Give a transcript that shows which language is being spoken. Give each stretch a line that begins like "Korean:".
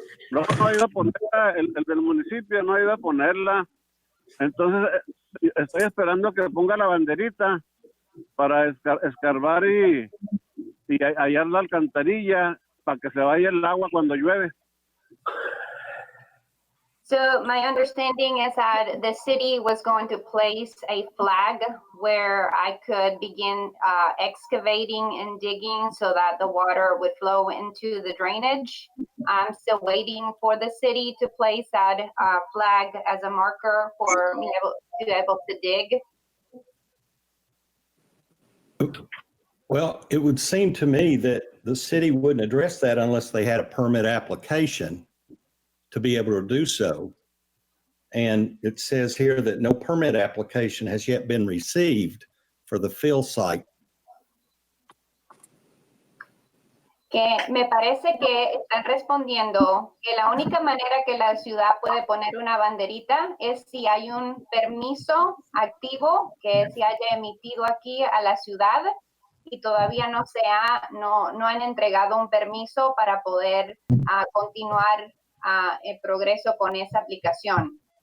Spanish: No ha ido a ponerla, el del municipio no ha ido a ponerla. Entonces, estoy esperando que ponga la banderita para escarbar y hallar la alcantarilla para que se vaya el agua cuando llueve.
English: So my understanding is that the city was going to place a flag where I could begin excavating and digging so that the water would flow into the drainage. I'm still waiting for the city to place that flag as a marker for me to be able to dig. Well, it would seem to me that the city wouldn't address that unless they had a permit application to be able to do so. And it says here that no permit application has yet been received for the fill site.
Spanish: Que me parece que están respondiendo que la única manera que la ciudad puede poner una banderita es si hay un permiso activo que se haya emitido aquí a la ciudad y todavía no han entregado un permiso para poder continuar el progreso con esa aplicación.